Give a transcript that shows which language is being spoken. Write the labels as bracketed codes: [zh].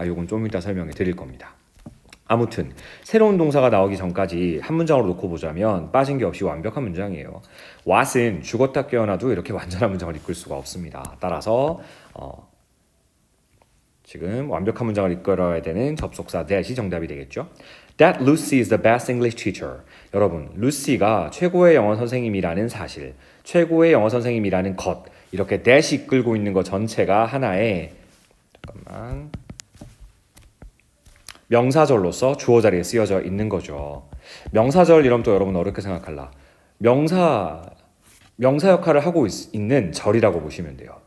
[ko] 요건 좀 이따 설명해 드릴 겁니다. 아무튼 새로운 동사가 나오기 전까지 한 문장으로 놓고 보자면 빠진 게 없이 완벽한 문장이에요. what은 죽었다 깨어나도 이렇게 완전한 문장을 이끌 수가 없습니다. 따라서 지금 완벽한 문장을 이끌어야 되는 접속사 that이 정답이 되겠죠. [en] That Lucy is the best English teacher. [ko] 여러분, 루시가 최고의 영어 선생님이라는 사실, 최고의 영어 선생님이라는 것, 이렇게 that이 이끌고 있는 것 전체가 하나의 명사절로서 주어 자리에 쓰여져 있는 거죠. 명사절 이러면 또 여러분 어렵게 생각할라. 명사 역할을 하고 있는 절이라고 보시면 돼요.